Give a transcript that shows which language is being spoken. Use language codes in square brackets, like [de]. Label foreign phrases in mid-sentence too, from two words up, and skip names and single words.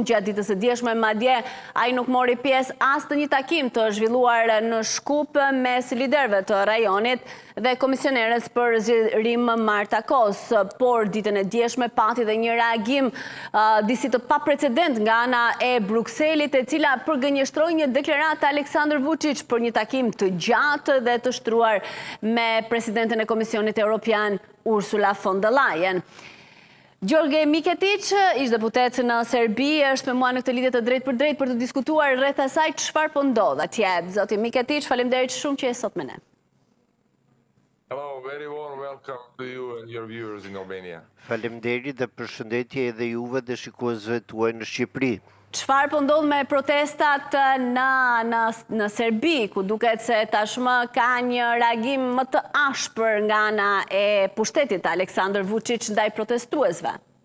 [sq] Gjatë ditës së dieshme madje ai nuk mori pjesë as në një takim të zhvilluar në Shkup mes liderëve të rajonit dhe komisioneres për zgjerim Marta Kos, por ditën e dieshme pati dhe një reagim disi të paprecedent nga ana e Brukselit, e cila përgënjeshtroi një deklaratë Aleksandar Vučić për një takim të gjatë dhe të shtruar me presidenten e Komisionit Evropian Ursula von der Leyen. Gjorge Miketić, ish deputet në Serbi, është me mua në këtë lidhje të drejt për të diskutuar rreth asaj çfarë po ndodh atje. Zoti Miketić, faleminderit shumë që je sot me ne. [en] Hello, very warm welcome to you and your viewers in Albania. [sq] Faleminderit dhe përshëndetje edhe juve dhe shikuesve tuaj në Shqipëri. Çfarë po ndodh me protestat në Serbi, ku duket se tashmë ka një reagim më të ashpër nga ana e pushtetit Aleksandar Vučić ndaj protestuesve?